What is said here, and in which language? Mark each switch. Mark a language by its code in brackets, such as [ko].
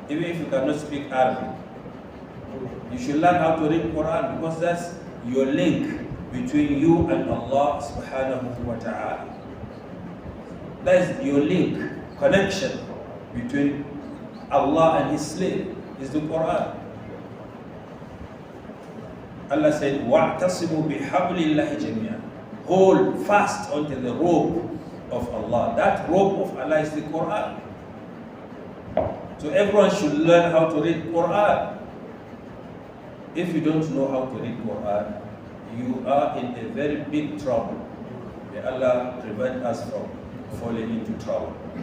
[en] Even if you cannot speak Arabic, you should learn how to read Quran, because that's your link between you and Allah subhanahu wa ta'ala. That is your link, connection between Allah and His slave, is the Quran. [ar] Allah said, وَاعْتَصِمُوا بِحَبْلِ اللَّهِ جَمِيعًا. [en] Hold fast onto the rope of Allah. That rope of Allah is the Quran. So everyone should learn how to read Quran. If you don't know how to read Quran, you are in a very big trouble. May Allah prevent us from falling into trouble.